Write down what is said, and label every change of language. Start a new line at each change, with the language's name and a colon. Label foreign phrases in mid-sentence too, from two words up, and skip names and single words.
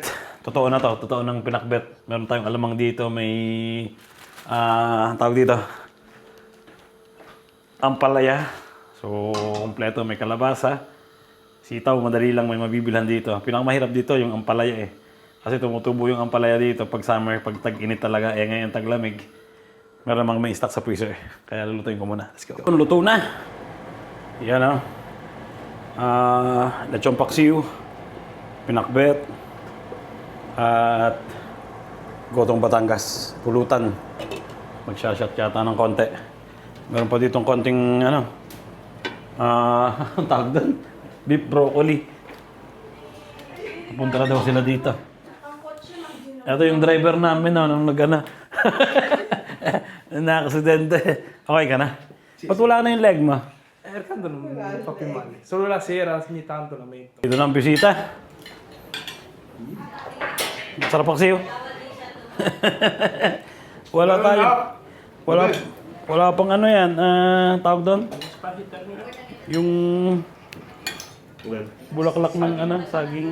Filipino: Totoo na to, totoo ng pinakbet. Meron tayong alamang dito, may tawag dito, ampalaya. So, kompleto, may kalabasa. Sitaw, madali lang may mabibilhan dito. Pinakamahirap dito yung ampalaya eh. Kasi tumutubo yung ampalaya dito pag summer, pag tag-init talaga. Eh ngayon taglamig, meron namang may stock sa freezer. Kaya lulutuin ko muna.
English: Let's go.
Filipino: Luto na. Yan o. Lechong paksiw, pinakbet, at gotong Batangas. Pulutan. Magsashot yata ng konti. Meron pa ditong konting tawag doon, beef broccoli. Punta na daw sila dito. Ito yung driver namin nung nakaksidente. Okay ka na? Ba't wala na yung leg mo?
Italian: Cercando non fa più male. Solo la sera ogni tanto la metto.
Filipino: Dito na ang bisita. Sarap paksiw. Wala tayo. Wala pang yan. Tawag doon? Yung bulaklak ng saging.